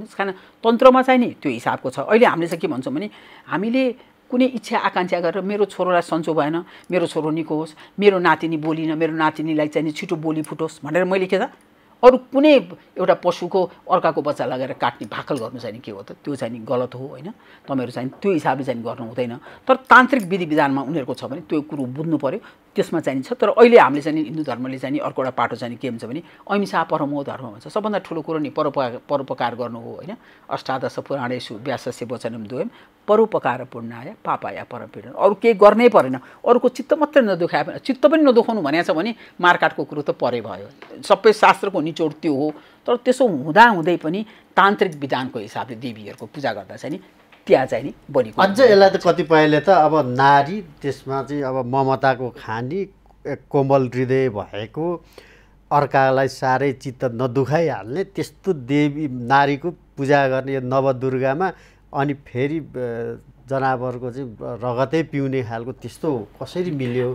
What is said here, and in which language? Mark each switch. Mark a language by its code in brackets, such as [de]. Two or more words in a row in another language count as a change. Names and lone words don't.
[ne] त्यस कारण तन्त्रमा चाहिँ नि त्यो हिसाबको छ। अहिले हामीले चाहिँ के भन्छौँ भने हामीले कुनै इच्छा आकाङ्क्षा गरेर मेरो छोरोलाई सन्चो भएन मेरो छोरो निको होस् मेरो नातिनी बोलिन मेरो नातिनीलाई चाहिँ छिटो बोली फुटोस् भनेर मैले के त अरू कुनै एउटा पशुको अर्काको बच्चा लगाएर काट्ने भाकल गर्नु चाहिँ के हो त त्यो चाहिँ गलत हो होइन। तपाईँहरू चाहिँ त्यो हिसाबले चाहिँ गर्नु हुँदैन। तर तान्त्रिक विधि विधानमा उनीहरूको छ भने त्यो कुरो बुझ्नु पर्यो त्यसमा चाहिँ छ। तर अहिले हामीले चाहिँ हिन्दू धर्मले चाहिँ अर्को एउटा पाटो चाहिँ के हुन्छ भने [sa] अहिंसा परमो धर्म [ne] भन्छ। सबभन्दा ठुलो कुरो नि परोपकार गर्नु हो होइन। [sa] अष्टादश पुराणेषु व्यासस्य वचनम द्वयम् परोपकार पुण्याय पापाय परमपीडन। [ne] अरू केही गर्नै परेन अरूको चित्त मात्रै नदुखाए पनि चित्त पनि नदुखाउनु भनेको छ भने मारकाटको कुरो त परे भयो सबै शास्त्रको निचोड त्यो हो। तर त्यसो हुँदाहुँदै पनि तान्त्रिक विधानको हिसाबले देवीहरूको पूजा गर्दा चाहिँ नि त्यहाँ चाहिँ नि बलिको अझ यसलाई त कतिपयले त अब नारी त्यसमा चाहिँ अब ममताको खानी कोमल हृदय भएको अर्कालाई साह्रै चित्त नदुखाइहाल्ने त्यस्तो देवी नारीको पूजा गर्ने यो नवदुर्गामा अनि फेरि जनावरको चाहिँ रगतै पिउने खालको त्यस्तो कसरी मिल्यो?